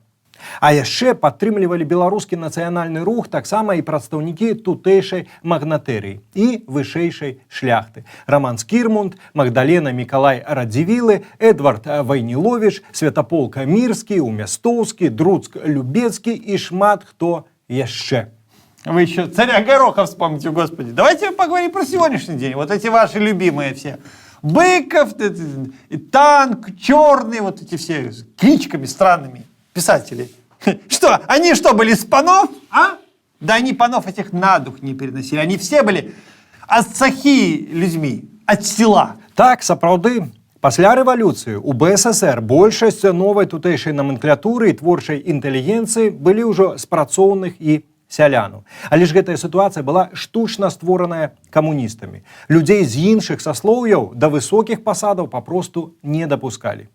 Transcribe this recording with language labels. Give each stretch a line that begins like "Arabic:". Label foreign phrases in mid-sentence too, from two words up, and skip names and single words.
Belarusian: А яшчэ падтрымлівалі беларускі нацыянальны рух таксама і прадстаўнікі тутэйшай магнатэрыі і вышэйшай шляхты. Раман Скірмунд, Магдалена Мікалай Радзівілы, Эдвард Вайніловіч, Святаполк Мірскі, Умястоўскі, Друцк Любецкі і шмат хто яшчэ.
Russian: Вы еще царя Гороха вспомните, Господи. Давайте поговорим про сегодняшний день. Вот эти ваши любимые все. Быков, Танк, Черный, вот эти все с кличками странными писатели. Что, они что, были с панов? А? Да они панов этих на дух не переносили. Они все были асцахи людьми, от села.
Belarusian: Так, сапраўды, пасля рэвалюцыі у БССР большасць новай тутэйшай номенклатуры і творчай інтэлігенцыі былі ўжо з працоўных і сялянаў. Але ж гэтая сітуацыя была штучна створаная камуністамі. Людзей з іншых саслоўяў да высокіх пасадаў папросту не дапускалі.